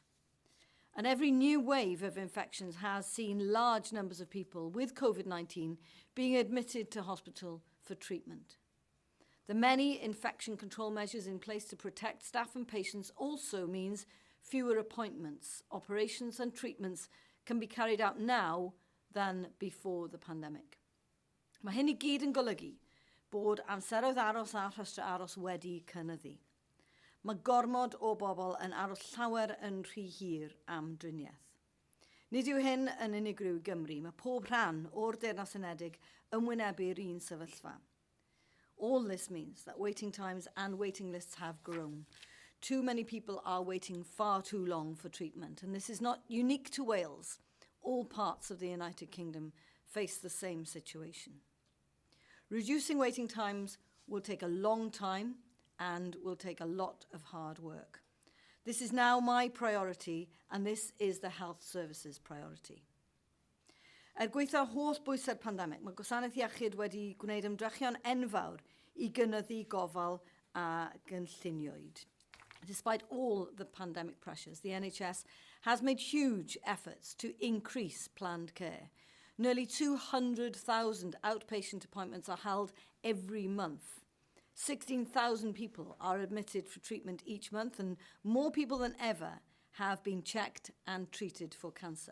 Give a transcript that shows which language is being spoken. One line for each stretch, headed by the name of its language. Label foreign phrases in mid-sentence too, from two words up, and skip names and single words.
English: And every new wave of infections has seen large numbers of people with COVID-19 being admitted to hospital for treatment. The many infection control measures in place to protect staff and patients also means fewer appointments, operations and treatments can be carried out now than before the pandemic.
Welsh: Mae hyn I gyd yn golygu bod amseroedd aros a rhestr aros wedi cynyddu. Mae gormod o bobl yn aros llawer yn rhy hir am driniaeth. Nid yw hyn yn unigryw Gymru, mae pob rhan o'r Deyrnas Unedig yn wynebu'r un sefyllfa.
English: All this means that waiting times and waiting lists have grown. Too many people are waiting far too long for treatment, and this is not unique to Wales. All parts of the United Kingdom face the same situation. Reducing waiting times will take a long time and will take a lot of hard work. This is now my priority, and this is the health services priority.
Welsh: Gweithio holl bwysau'r pandemig, mae gwasanaeth iechyd wedi gwneud ymdrechion enfawr I gynyddu gofal a gynlluniwyd.
English: Despite all the pandemic pressures, the NHS has made huge efforts to increase planned care. Nearly 200,000 outpatient appointments are held every month. 16,000 people are admitted for treatment each month, and more people than ever have been checked and treated for cancer.